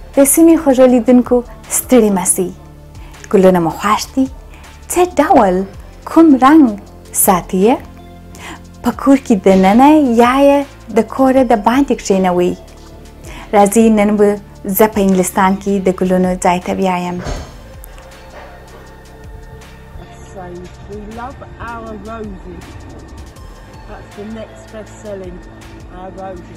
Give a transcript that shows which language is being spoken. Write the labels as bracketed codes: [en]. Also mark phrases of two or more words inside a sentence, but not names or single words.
[ps] د سیمې خوږو لیدونکو ستړي مه سئ. ګلونه مو خوښ دي؟ څه ډول کوم رنګ ساتي یې؟ په کور کې دننه یا یې د کوره د باندې کښېنوئ؟ راځئ نن به زه په انګلستان کې د ګلونو ځای ته بیایم. [en] We love our roses. That's the next best-selling, our roses.